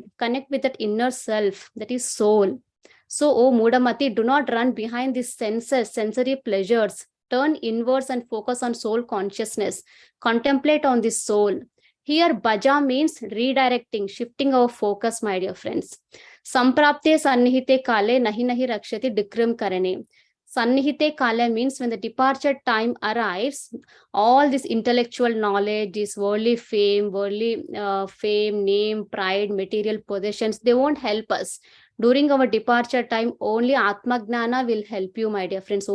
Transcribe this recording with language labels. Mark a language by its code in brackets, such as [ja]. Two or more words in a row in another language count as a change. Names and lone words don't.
[en] Connect with that inner self, that is soul. So, O Mudamati, do not run behind these senses, sensory pleasures. Turn inwards and focus on soul consciousness. Contemplate on this soul. Here, bhaja means redirecting, shifting our focus, my dear friends. [sa] सम्प्राप्ते सन्निहिते काले नहि नहि रक्षति डुकृञ् करणे. सन्निहिते काले [en] means when the departure time arrives, all this intellectual knowledge, this worldly fame, name, pride, material possessions, they won't help us. During our departure time, only [sa] आत्म ज्ञान [en] will help you, my dear friends.